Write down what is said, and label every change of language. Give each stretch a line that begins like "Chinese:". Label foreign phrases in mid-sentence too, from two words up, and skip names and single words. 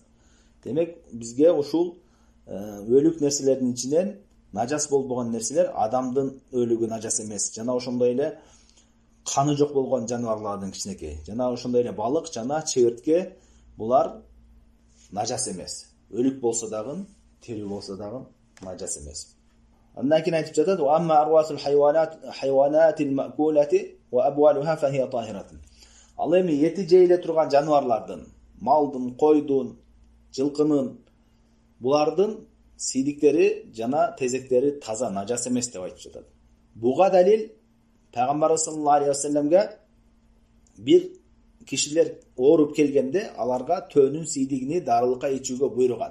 Kyrgyz: Демек бизге ушул өлүк нерселердин ичинен нажас болбогон нерселер, адамдын өлүгү нажас эмес. Жана ошондой эле каны жок болгон жаныбарлардын кичинекей. Жана ошондой эле балык жана чебертке, булар нажас эмес. Өлүк болсо дагы, тирүү болсо дагы нажас эмес. Андан кийин айтып жатат:
Arabic: "وأما أرواث الحيوانات المأكولة وأبوالها فهي طاهرة."
Kyrgyz: Ал эми эти жейиле турган жаныбарлардын, малдын, койдун, жылкынын, булардын сийдиктери жана тезектери таза, нажас эмес деп айтып жатат. Буга далил пайгамбар
Arabic: صلى الله عليه وسلم
Kyrgyz: бир кишилер ооруп келгенде аларга төөнүн сийдигини дарылыкка ичүүгө буйруган.